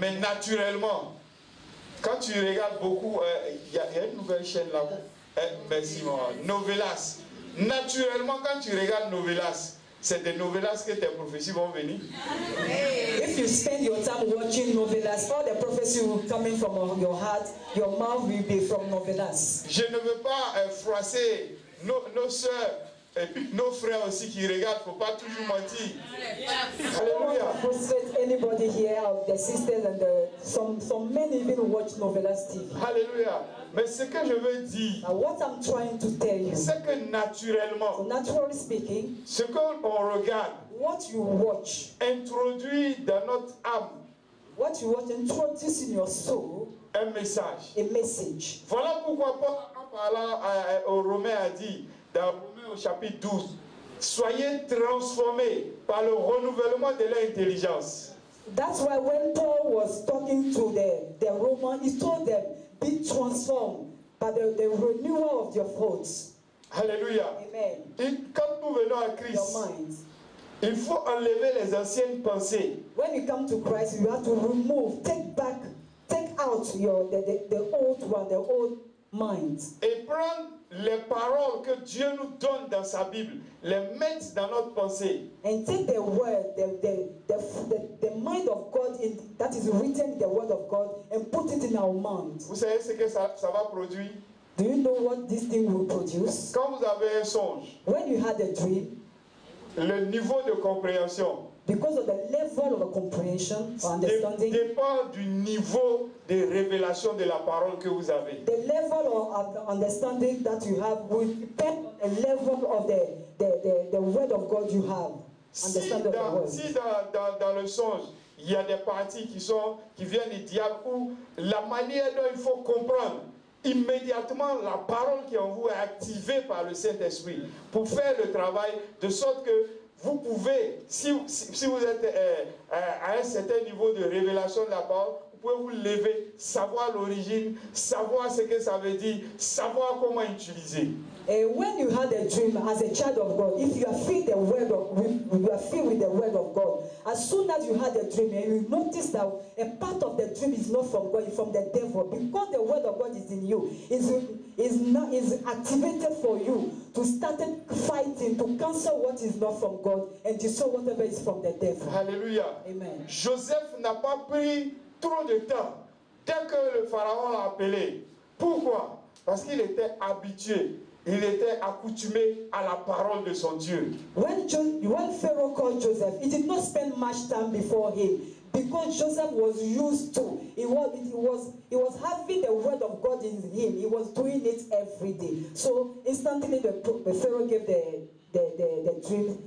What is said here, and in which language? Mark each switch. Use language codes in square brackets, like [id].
[fr] Mais naturellement, quand tu regardes beaucoup, il y a une nouvelle chaîne là. Merci, maman. Novelas. Naturellement, quand tu regardes Novelas, c'est des novelas que tes prophéties vont venir. [en] If you spend your time watching novelas, all the prophecy will come in from your heart. Your mouth will be from novelas. [fr] Je ne veux pas froisser nos soeurs et puis nos frères aussi qui regardent. Il ne faut pas toujours mentir. Alléluia. [en] Frustrate anybody here, the sisters and some men even watch novelas TV. [fr] Alléluia. Mais ce que je veux dire, [en] Now what I'm trying to tell you, [fr] c'est que naturellement, [en] so naturally speaking, [fr] ce qu'on regarde [en] what you watch [fr] introduit dans notre âme [en] introduce in your soul [fr] un message. [en] a message. [fr] Voilà pourquoi Paul, en parlant aux Romains, a dit dans Romains au chapitre 12, soyez transformés par le renouvellement de l'intelligence. [en] That's why when Paul was talking to the Romans, he told them, be transformed by the renewal of your thoughts. [fr] Alléluia. Amen. Et quand nous venons à [en] Your [fr] Christ, [en] mind. [fr] il faut enlever les anciennes pensées. [en] When you come to Christ, you have to remove, take out the old one, the old mind. [fr] Et prendre les paroles que Dieu nous donne dans sa Bible, les mettre dans notre pensée. [en] And take the word, the mind of God that is written in the word of God and put it in our mind. [fr] Vous savez ce que ça va produire? [en] Do you know what this thing will produce? [fr] Quand vous avez un songe, [en] When you had a dream, [fr] le niveau de compréhension [en] because of the level of comprehension or understanding, [fr] dépend du niveau de révélation de la parole que vous avez. [en] the level of understanding that you have will depend on the level of the word of God you have. [fr] Si [en] Understand the word. [fr] dans le songe, il y a des parties qui viennent du diable, où la manière dont il faut comprendre, immédiatement la parole qui est en vous est activée par le Saint-Esprit pour faire le travail de sorte que vous pouvez, si vous êtes à un certain niveau de révélation de la parole, vous pouvez vous lever, savoir l'origine, savoir ce que ça veut dire, savoir comment utiliser. [en] And when you had a dream as a child of God, if you are filled with the word of God, as soon as you had a dream and you notice that a part of the dream is not from God, it's from the devil, because the word of God is in you, is activated for you to start fighting, to cancel what is not from God and destroy whatever is from the devil. [fr] Alléluia. Amen. Joseph n'a pas pris trop de temps dès que le pharaon l'a appelé. Pourquoi? Parce qu'il était habitué. Il était accoutumé à la parole de son Dieu. [en] When Pharaoh called Joseph, he did not spend much time before him because Joseph was used to. He was having the word of God in him. He was doing it every day. So instantly, the Pharaoh gave the dream.